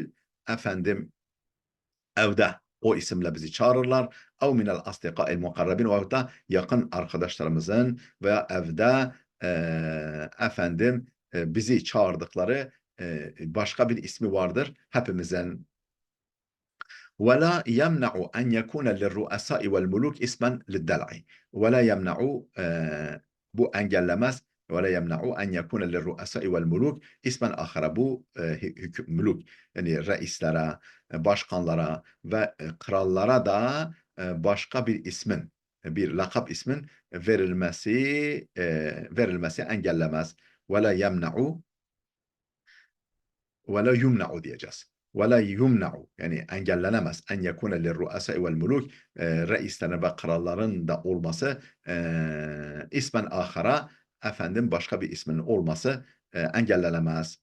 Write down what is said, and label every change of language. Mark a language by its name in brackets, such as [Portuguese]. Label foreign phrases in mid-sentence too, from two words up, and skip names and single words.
[Turkish] Efendim, evde o isimle bizi çağırırlar. [Arabic] أو من الأصدقاء المقربين, [Turkish] o da yakın arkadaşlarımızın veya evde bizi çağırdıkları başka bir ismi vardır hepimizin. [Arabic] ولا يمنع أن يكون للرؤساء والملوك اسما للدلع. ولا يمنع [Turkish] bu engellemez. [Arabic] ولا يمنع أن يكون للرؤساء والملوك اسما آخر. [Turkish] Bu müluk, yani reislere, başkanlara ve krallara da başka bir ismin, bir lakap ismin verilmesi engellemez. [Arabic] ولا يمنع [Turkish] yumna'u diyeceğiz. Ve yumna'u, yani engellenemez. [Arabic] أن يكون للرؤساء والملوك, [Turkish] reislerin ve kralların da olması, [Arabic] اسما آخر, [Turkish] başka bir ismin olması engellenemez.